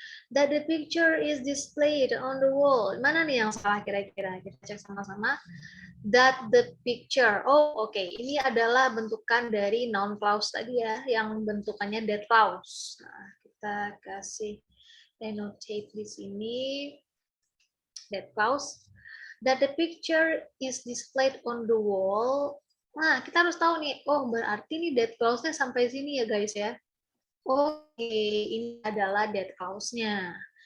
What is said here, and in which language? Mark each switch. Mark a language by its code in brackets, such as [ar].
[en] That the picture is displayed on the wall. [id] Mana nih yang salah kira-kira? Kita cek sama-sama. [en] That the picture. [id] Oh, oke. Ini adalah bentukan dari noun clause tadi ya, yang bentukannya that clause. Nah, kita kasih annotate di sini. That clause. [en] That the picture is displayed on the wall. [id] Nah, kita harus tahu nih. Oh, berarti nih that clause-nya sampai sini ya, guys ya. Oke, ini adalah that clause-nya.